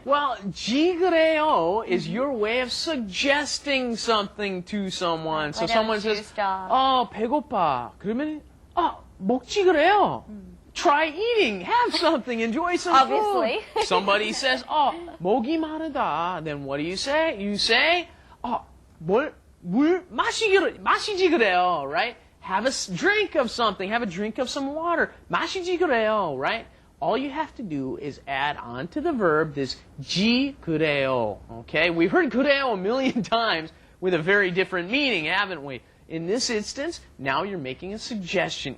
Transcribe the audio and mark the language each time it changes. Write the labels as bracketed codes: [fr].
[en] Well, 지그래요 is your way of suggesting something to someone. So someone don't you says, stop? [ko] 배고파. 그러면, 먹지 그래요. [en] Try eating. Have something. Enjoy some Obviously. food. Somebody says, [ko] 목이 마르다. [en] Then what do you say? You say, [ko] 물 마시지 그래요. [en] Right? Have a drink of something. Have a drink of some water. [ko] 마시지 그래요. [en] Right? All you have to do is add on to the verb this 지 그래요. Okay? We've heard 그래요 a million times with a very different meaning, haven't we? In this instance, now you're making a suggestion.